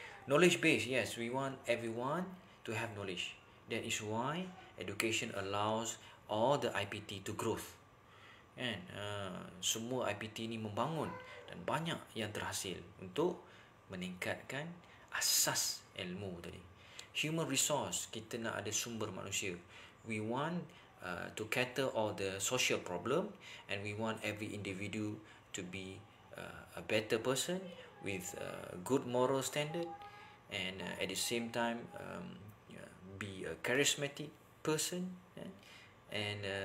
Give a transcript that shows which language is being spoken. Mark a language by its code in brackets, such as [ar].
[en] Knowledge base, yes, we want everyone to have knowledge. That is why education allows all the IPT to growth. [ms] Kan? Semua IPT ni membangun dan banyak yang terhasil untuk meningkatkan asas ilmu tadi. [en] Human resource, [ms] kita nak ada sumber manusia. [en] We want to cater all the social problem, and we want every individu to be a better person with good moral standard, and at the same time be a charismatic person, and